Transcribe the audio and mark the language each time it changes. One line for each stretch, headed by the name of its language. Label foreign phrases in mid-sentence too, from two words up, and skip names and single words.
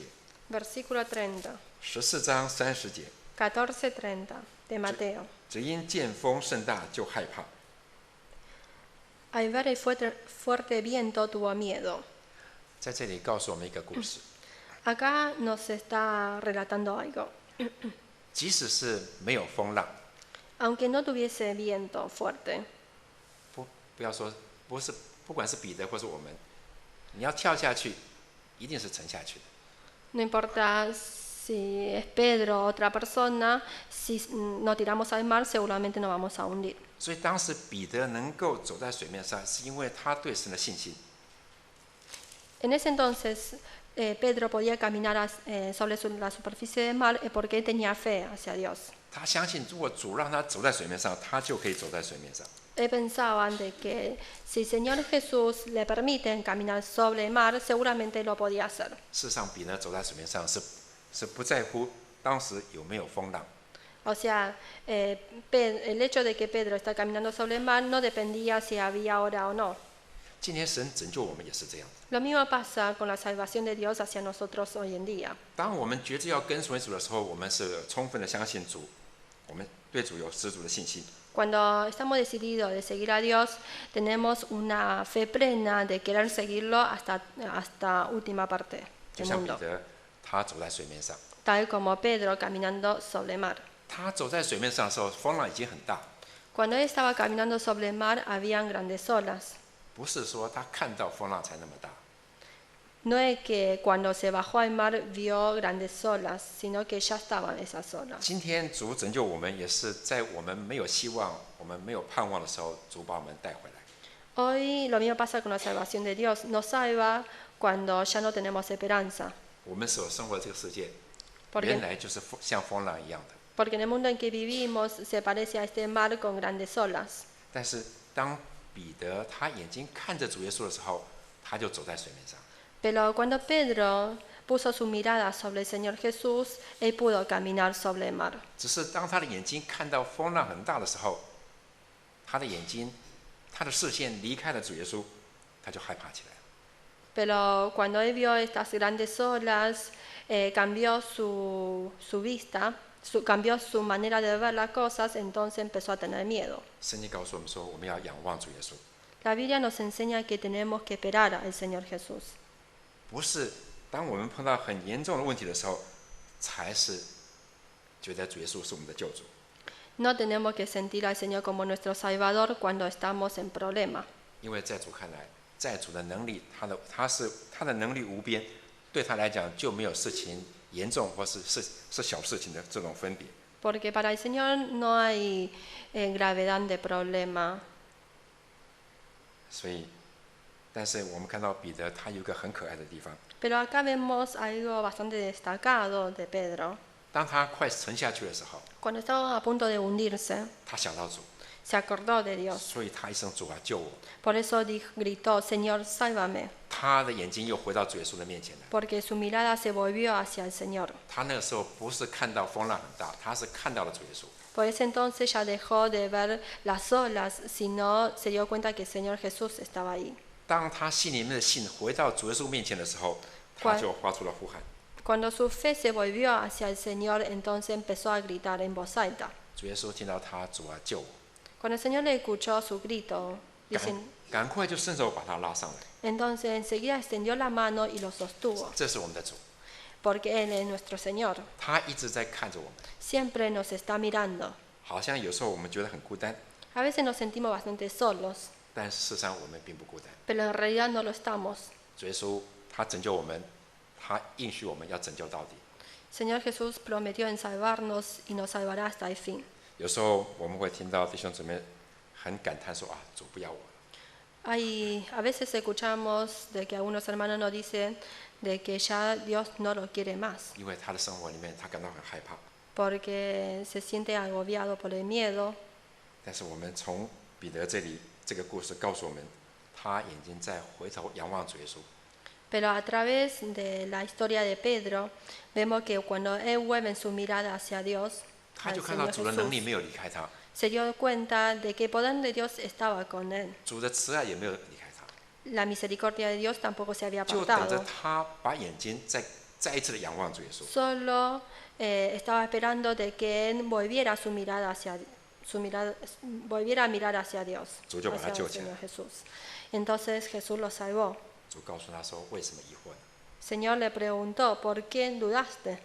Spanish: versículo 30.
Chinese: 14章30节，
Spanish: 14:30 de Mateo.
Chinese: 只因见风甚大，就害怕。
Spanish: Al ver el fuerte viento tuvo miedo.
Chinese: 在这里告诉我们一个故事：
Spanish: Acá nos está relatando algo.
Chinese: 即使是没有风浪，
Spanish: Aunque no tuviese viento fuerte,
Chinese: 不要说不管是彼得或是我们，你要跳下去，一定是沉下去的。
Spanish: no importa si es Pedro o otra persona, si nos tiramos al mar seguramente nos vamos a hundir.
Chinese: 所以当时彼得能够走在水面上，是因为他对神的信心。
Spanish: En ese entonces, Pedro podía caminar sobre la superficie del mar porque él tenía fe hacia Dios.
Chinese: 他相信，如果主让他走在水面上，他就可以走在水面上。
Spanish: Él pensaba de que si el Señor Jesús le permite caminar sobre el mar, seguramente lo podía hacer.
Chinese: 事实上，彼得走在水面上是不在乎当时有没有风浪，
Spanish: O sea, el hecho de que Pedro está caminando sobre el mar no dependía si había hora o no.
Chinese: 今天神拯救我们也是这样。
Spanish: Lo mismo pasa con la salvación de Dios hacia nosotros hoy en día.
Chinese: 当我们决志要跟随主的时候，我们是充分的相信主，我们对主有十足的信心。
Spanish: Cuando estamos decididos de seguir a Dios, tenemos una fe plena de querer seguirlo hasta última parte
Chinese: 就
Spanish: del
Chinese: 像彼
Spanish: mundo.
Chinese: 得，他走在水面上，
Spanish: Tal como Pedro caminando sobre el mar.
Chinese: 他走在水面上的时候，风浪已经很大，
Spanish: Cuando él estaba caminando sobre el mar, habían grandes olas.
Chinese: 不是说他看到风浪才那么大。
Spanish: No es que cuando se bajó al mar vio grandes olas, sino que ya estaban esas olas.
Chinese: 今天主拯救我们，也是在我们没有希望、我们没有盼望的时候，主把我们带回来。
Spanish: Hoy lo mismo pasa con la salvación de Dios. Nos salva cuando ya no tenemos esperanza.
Chinese: 我们所生活的这个世界，
Spanish: Porque,
Chinese: 原来就是像风浪一样的。
Spanish: porque en el mundo en que vivimos se parece a este mar con grandes olas.
Chinese: 但是当彼得他眼睛看着主耶稣的时候，他就走在水面上。
Spanish: Pero cuando Pedro puso su mirada sobre el Señor Jesús, él pudo caminar sobre el mar.
Chinese: 只是当他的眼睛看到风浪很大的时候，他的眼睛、他的视线离开了主耶稣，他就害怕起来了。
Spanish: Pero cuando él vio estas grandes olas, cambió su vista, cambió su manera de ver las cosas, entonces empezó a tener miedo.
Chinese: 圣经告诉我们说，我们要仰望主耶稣。
Spanish: La Biblia nos enseña que tenemos que esperar al Señor Jesús.
Chinese: 不是当我们碰到很严重的问题的时候，才是觉得主耶稣是我们的救主。
Spanish: No tenemos que sentir al Señor como nuestro Salvador cuando estamos en problema.
Chinese: 因为在主看来，在主的能力，他的能力无边，对他来讲就没有事情严重或是小事情的这种分别。
Spanish: Porque para el Señor no hay gravedad de problema.
Chinese: 所以，但是我们看到彼得他有一个很可爱的地方，
Spanish: Pero acá vemos algo bastante destacado de Pedro.
Chinese: 当他快沉下去的时候，
Spanish: Cuando estaba a punto de hundirse,
Chinese: 他想到主，
Spanish: se acordó de Dios.
Chinese: 所以他一声主啊救我。
Spanish: Por eso gritó, Señor, sálvame.
Chinese: 他的眼睛又回到主耶稣的面前来。
Spanish: Porque su mirada se volvió hacia el Señor.
Chinese: 他那个时候不是看到风浪很大，他是看到了主耶稣。
Spanish: Por ese entonces ya dejó de ver las olas, sino se dio cuenta que el Señor Jesús estaba ahí.
Chinese: 当他心里面的信回到主耶稣面前的时候，他就发出了呼喊。
Spanish: Cuando su fe se volvió hacia el Señor, entonces empezó a gritar en voz alta.
Chinese: 主耶稣听到他主啊救我，
Spanish: Cuando el Señor le escuchó su grito,
Chinese: 赶快就伸手把他拉上来。
Spanish: entonces enseguida extendió la mano y lo sostuvo,
Chinese: 这是我们的主，
Spanish: porque Él es nuestro Señor.
Chinese: 他一直在看着我们。
Spanish: Siempre nos está mirando.
Chinese: 好像有时候我们觉得很孤单，
Spanish: A veces nos sentimos bastante solos,
Chinese: 但事实上我们并不孤单。
Spanish: pero en realidad no lo estamos.
Chinese: 主耶稣他拯救我们，他应许我们要拯救到底。
Spanish: Señor Jesús prometió en salvarnos y nos salvará hasta el fin.
Chinese: 有时候我们会听到弟兄姊妹很感叹说啊，主不要我了。
Spanish: A veces escuchamos de que algunos hermanos nos dicen de que ya Dios no lo quiere más,
Chinese: 因为他的生活里面他感到很害怕。
Spanish: porque se siente agobiado por el miedo.
Chinese: 但是我们从彼得这里这个故事告诉我们，他眼睛在回头仰望主耶稣。
Spanish: Pero a través de la historia de Pedro, vemos que cuando él vuelve su mirada hacia Dios,
Chinese: 他
Spanish: al
Chinese: 就看到
Spanish: Señor
Chinese: 主的能力
Spanish: Jesús,
Chinese: 没有离开他，
Spanish: se dio cuenta de que el poder de Dios estaba con él.
Chinese: 主的慈爱也没有离开他，
Spanish: La misericordia de Dios tampoco se había
Chinese: 就等着
Spanish: apartado.
Chinese: 他把眼睛再一次的仰望主耶稣。
Spanish: Solo estaba esperando de que él volviera volviera a mirar hacia Dios,
Chinese: 主就把他
Spanish: hacia
Chinese: 救
Spanish: el
Chinese: 起来。
Spanish: Señor Jesús. Entonces Jesús lo salvó.
Chinese: 主告诉他说：“为什么疑惑呢？”
Spanish: Señor le preguntó, ¿por qué dudaste?